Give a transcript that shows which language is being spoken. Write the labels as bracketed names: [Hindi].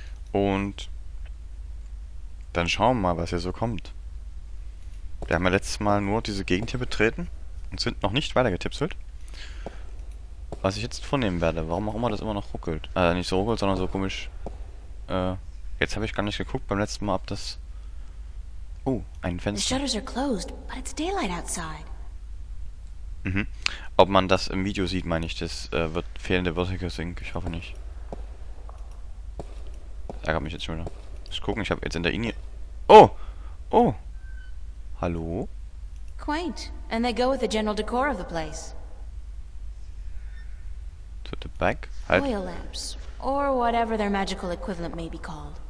[German] Und dann schauen wir mal, was hier so kommt. Wir haben ja letztes Mal nur diese Gegend hier betreten und sind noch nicht weiter getipselt. Was ich jetzt vornehmen werde, warum auch immer das immer noch ruckelt. Nicht so ruckelt, sondern so komisch. Jetzt habe ich gar nicht geguckt beim letzten Mal, ob das... Oh, ein [English] The [German] Fenster. [English] shutters are closed, but it's daylight outside. Mhm. [German] Ob man das im Video sieht, meine ich, das wird fehlende Vertical Sync. Ich hoffe nicht. Das ärgert mich jetzt schon wieder. Ich gucken, ich habe jetzt in der Linie... Oh! Oh! Hallo? [English] Quaint, and they go with the general decor of the place. To the back? [German] Halt. [English] Oil lamps, or whatever their magical equivalent may be called.